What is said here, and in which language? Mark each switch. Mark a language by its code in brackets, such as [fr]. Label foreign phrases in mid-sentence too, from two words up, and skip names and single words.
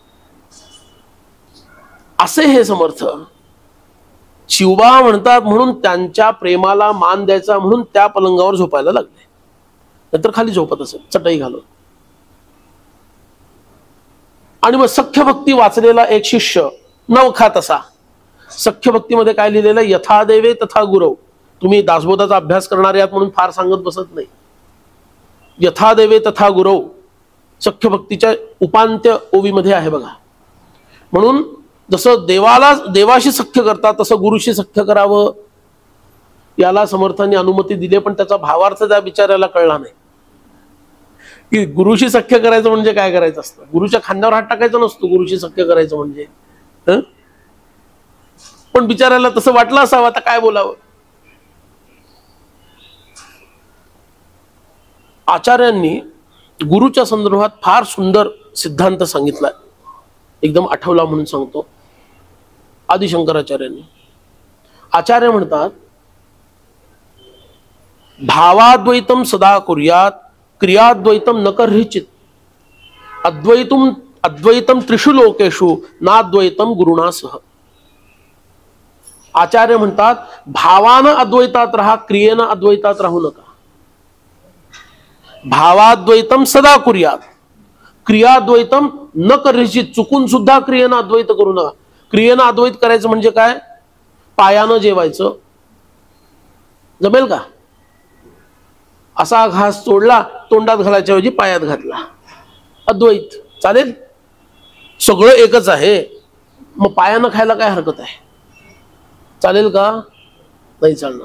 [mr] असे हे समर्थ शिवबा म्हणतात म्हणून त्यांच्या प्रेमाला मान द्यायचा म्हणून त्या पलंगावर झोपायला लागले. नंतर खाली झोपत असेल चटई घालून. आणि मग सख्य भक्ती वाचलेला एक शिष्य नवखा तसा. सख्य भक्तीमध्ये काय लिहिलेलं, [sa] यथा देवे तथा गुरव. [mr] तुम्ही दासबोधाचा अभ्यास करणारे आहात म्हणून फार सांगत बसत नाही. [sa] यथा देवे तथा गुरव [mr] सख्य भक्तीच्या उपांत्य ओवीमध्ये आहे बघा. म्हणून जसं देवाशी सख्य करतात तसं गुरुशी सख्य करावं, याला समर्थांनी अनुमती दिली. पण त्याचा भावार्थ त्या बिचाऱ्याला कळला नाही की गुरुशी सख्य करायचं म्हणजे काय करायचं असतं. गुरुच्या खांद्यावर हात टाकायचा नसतो गुरुशी सख्य करायचं म्हणजे. पण बिचाऱ्याला तसं वाटलं असावं. आता काय बोलावं. आचार्यांनी गुरुच्या संदर्भात फार सुंदर सिद्धांत सांगितलाय. एकदम आठवला म्हणून सांगतो. आदिशंकराचार्यांनी आचार्य म्हणतात, [sa] भावाद्वैतम सदा कुर्यात, क्रियाद्वैतम न कर्हिचित, अद्वैतम त्रिषु लोकेषु नाद्वैतम गुरुणासह. [mr] आचार्य म्हणतात, भावानं अद्वैतात राहा, क्रियेनं अद्वैतात राहू नका. [sa] भावाद्वैतम सदा कुर्यात, क्रियाद्वैतम न कर्हिचित. [mr] चुकून सुद्धा क्रियेनं अद्वैत करू नका. क्रियेनं अद्वैत करायचं म्हणजे काय, पायानं जेवायचं जमेल का. असा घास तोडला, तोंडात घालायच्या ऐवजी पायात घातला, अद्वैत चालेल. सगळं एकच आहे, मग पायानं खायला काय हरकत आहे, चालेल का, नाही चालणार.